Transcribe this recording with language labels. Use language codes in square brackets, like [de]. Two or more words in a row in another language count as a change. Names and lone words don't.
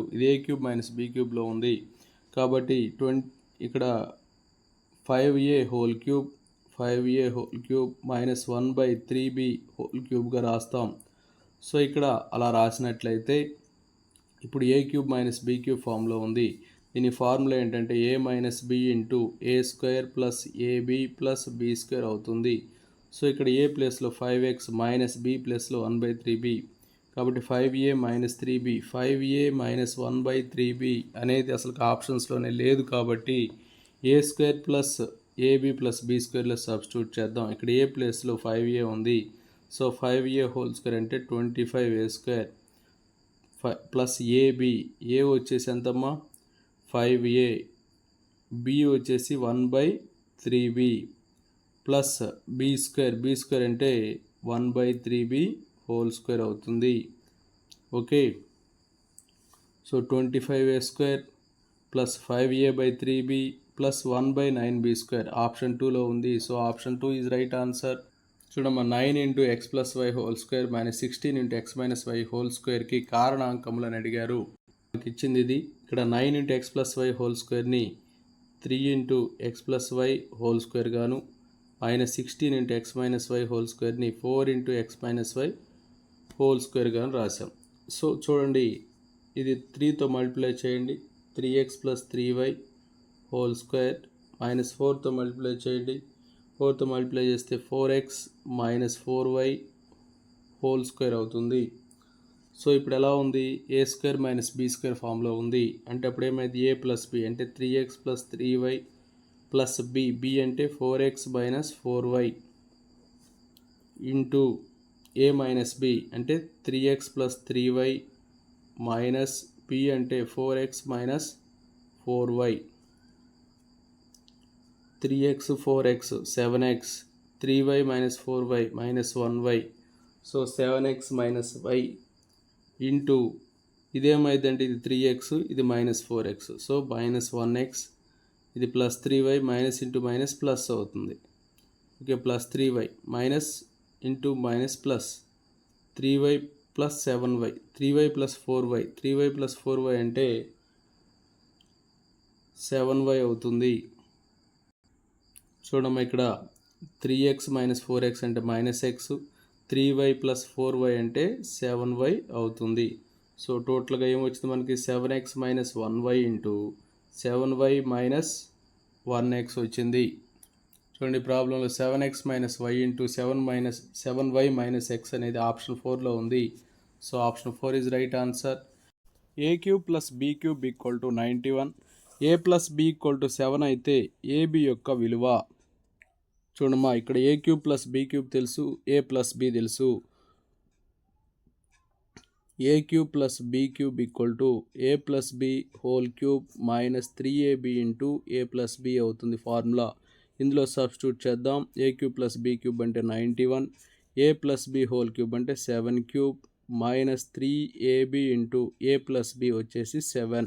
[te] ఇది a³ - b³ ఉంది కాబట్టి ఇక్కడ 5a [en] whole cube [te] 5a [en] whole cube [te] - 1/3b³ రాస్తాం. సో ఇక్కడ అలా రాసినట్లయితే ఇప్పుడు a³ - b³ ఫామ్లో ఉంది. దీని ఫార్ములా ఏంటంటే a - b [en] into a² plus ab plus b² [te] అవుతుంది. సో ఇక్కడ a ప్లేస్లో 5x మైనస్ b ప్లేస్లో 1/3b కాబట్టి 5a - 3b 5a - 1/3b అనేది అసలు ఆప్షన్స్లోనే లేదు కాబట్టి [en] a² plus ab plus b² [te] సబ్స్టిట్యూట్ చేద్దాం. ఇక్కడ a ప్లేస్లో 5a ఉంది. సో 5a [en] whole square [te] అంటే [en] 25a² plus ab, [te] ఏ వచ్చేసి ఎంతమ్మా 5a బి వచ్చేసి [en] 1/3b plus b square [te] అంటే 1/3b [en] whole square [te] అవుతుంది. [en] okay, so 25a² plus 5a/3b plus 1/9b square option [te] 2లో ఉంది. [en] so option 2 is right answer. [te] చూడమ్మా, 9 × x + y² - 16 × x - y [en] whole square [te] కారణాంకములను అడిగారు. మనకి ఇచ్చింది ఇది. ఇక్కడ 9 × x + y² 3 × x + y [en] whole square [te] గాను, -16 × x - y హోల్ స్క్వేర్ని 4 × x - y [en] whole square [te] గాను రాసాం. సో చూడండి, ఇది 3తో మల్టిప్లై చేయండి, 3x + 3y [en] whole square, [te] -4తో మల్టిప్లై చేయండి, 4తో మల్టిప్లై చేస్తే 4x - 4y [en] whole square [te] అవుతుంది. సో ఇప్పుడు ఎలా ఉంది, a² - b² ఫామ్లో ఉంది. అంటే అప్పుడు ఏమైంది, a + b అంటే 3x + 3y ప్లస్ b అంటే 4x - 4y ఇంటూ a - b అంటే 3x + 3y మైనస్ b అంటే 4x - 4y, 3x 4x 7x, 3y - 4y -1y, సో 7x - y ఇంటూ ఇదేమైందంటే ఇది 3x, ఇది -4x, సో -1x, ఇది +3y [en] minus into minus plus [te] అవుతుంది. [en] okay, +3y minus into minus plus [te] 3y + 7y, 3y + 4y, 3y + 4y అంటే 7y అవుతుంది. చూడమ్మా, ఇక్కడ 3x - 4x అంటే -x, 3y + 4y అంటే 7y అవుతుంది. [en] so total [te] ఏమొచ్చింది మనకి, 7x - 1y ఇంటూ 7y - 1x వచ్చింది. చూడండి, ప్రాబ్లంలో 7x - y ఇంటూ 7y - x అనేది ఆప్షన్ 4లో ఉంది. [en] so option 4 is right answer. [te] a³ + b³ = 91, a + b = 7 అయితే ab యొక్క విలువ. చూడమ్మా, ఇక్కడ a³ + b³ తెలుసు, a + b తెలుసు. a³ + b³ = a + b [en] whole cube [te] - 3ab ఇంటూ a + b అవుతుంది ఫార్ములా. ఇందులో సబ్స్టిట్యూట్ చేద్దాం. a³ + b³ అంటే 91, a + b [en] whole cube [te] అంటే 7³ -3ab ఇంటూ a + b వచ్చేసి 7.